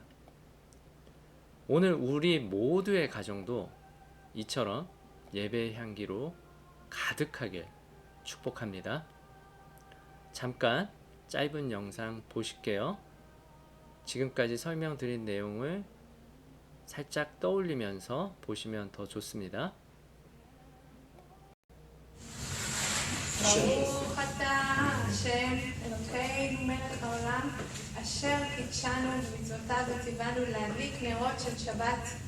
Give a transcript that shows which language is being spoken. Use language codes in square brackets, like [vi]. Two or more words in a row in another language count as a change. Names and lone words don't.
[ko] 오늘 우리 모두의 가정도 이처럼 예배의 향기로 가득하길 축복합니다. 잠깐 짧은 영상 보실게요. 지금까지 설명드린 내용을 살짝 떠올리면서 보시면 더 좋습니다. [he] ברוך אתה השם אלוקינו מלך העולם אשר קידשנו במצוותיו וציוונו להדליק נרות של שבת.